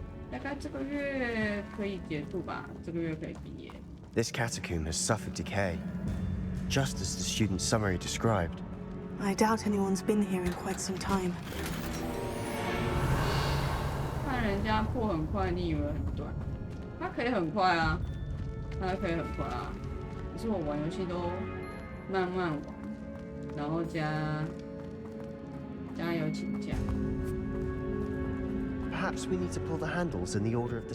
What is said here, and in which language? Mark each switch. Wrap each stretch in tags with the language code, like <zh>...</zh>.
<zh>大概这个月可以结束吧，这个月可以毕业。</zh> <en>This catacomb has suffered decay, just as the student's summary described. I doubt anyone's been here in quite some time.</en> <zh>看人家破很快，你以为很短？它可以很快啊，它可以很快啊。可是我玩游戏都慢慢玩，然后加油请假。</zh> <en>Perhaps we need to pull the handles in the order of the</en>